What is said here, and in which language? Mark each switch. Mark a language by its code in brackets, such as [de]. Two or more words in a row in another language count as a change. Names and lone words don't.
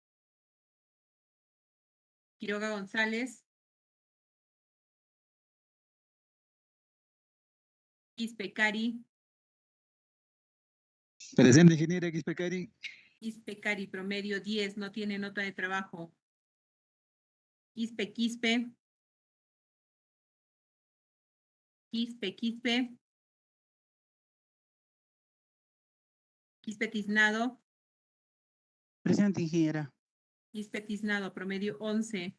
[es] Quiroga González. Ispecari. Presente, ingeniera Xpecari. Ispecari, promedio 10, no tiene nota de trabajo. Quispe. Quispe Tiznado. Presente, ingeniera. Quispe Tiznado, promedio 11.